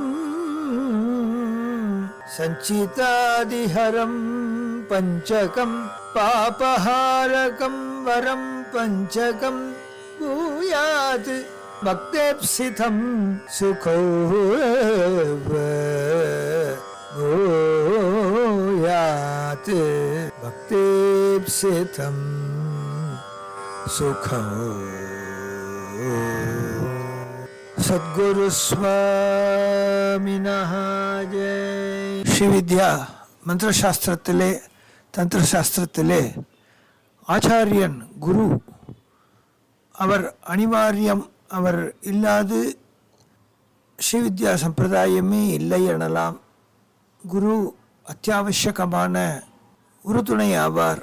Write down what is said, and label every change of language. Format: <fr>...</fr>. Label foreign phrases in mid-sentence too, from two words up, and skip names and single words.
<sa>संचितादिहरं पंचकं पापहारकं वरं पंचकं भूयात् भक्तेप्सितं सुखो भूयात् भक्तेप्सितं सुखो। सद्गुरु स्वामिनः जय.</sa> <ta>ஸ்ரீவித்யா மந்திரசாஸ்திரத்திலே தந்திரசாஸ்திரத்திலே ஆச்சாரியன் குரு அவர் அனிவாரியம், அவர் இல்லாது ஸ்ரீவித்யா சம்பிரதாயமே இல்லை எனலாம். குரு அத்தியாவசியமான உறுதுணை ஆவார்.</ta>